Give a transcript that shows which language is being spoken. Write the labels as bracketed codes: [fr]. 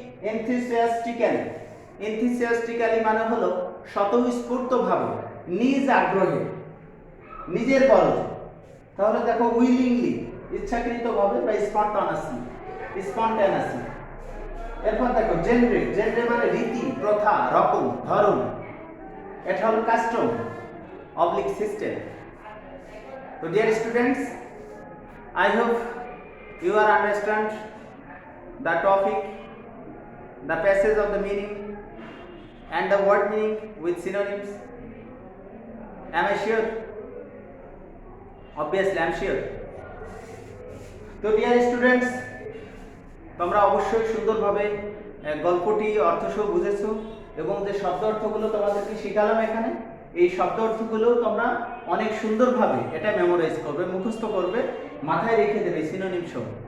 [bn] এনথুসিয়াস্টিক্যালি। এনথুসিয়াস্টিক্যালি মানে হলো স্বতঃস্ফূর্তভাবে, নিজ আগ্রহে, নিজের গরজে। তাহলে দেখো উইলিংলি, ইচ্ছাকৃতভাবে বা স্পন্টানাসলি, স্পন্টানাসলি। এরপর দেখো জেনরে। জেনরে মানে রীতি, প্রথা, রকম, ধরন। এটা হলো custom [en] oblique system. So dear students, I hope you are understand the topic, the passage of the meaning and the word meaning with synonyms. Am I sure? Obviously I am sure. So dear students, [bn] তোমরা অবশ্যই সুন্দরভাবে গল্পটি অর্থসহ বুঝেছো এবং যে শব্দ অর্থগুলো তোমাদেরকে শিখালাম এখানে, এই শব্দ অর্থগুলো তোমরা অনেক সুন্দরভাবে এটা মেমোরাইজ করবে, মুখস্থ করবে, মাথায় রেখে দেবে সিনোনিম সহ।